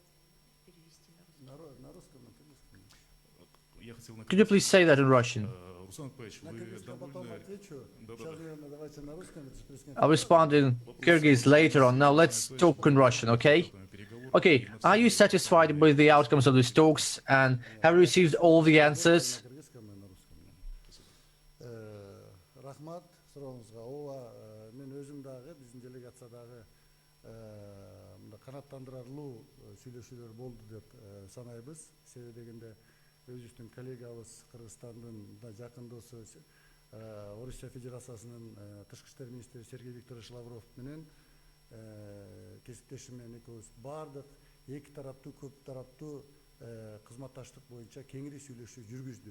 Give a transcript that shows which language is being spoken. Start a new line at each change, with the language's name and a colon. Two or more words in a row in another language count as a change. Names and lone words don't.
English: Could you please say that in Russian? I'll respond in Kyrgyz later on. Now let's talk in Russian, okay? Okay, are you satisfied with the outcomes of these talks and have you received all the answers?
Kyrgyz: өзүбүздүн коллегабыз Кыргызстандын да жакын досу Орусия Федерациясынын тышкы иштер министри Сергей Викторович Лавров менен кесиптешим менен экөөбүз баардык эки тараптуу көп тараптуу кызматташтык боюнча кеңири сүйлөшүү жүргүздүк.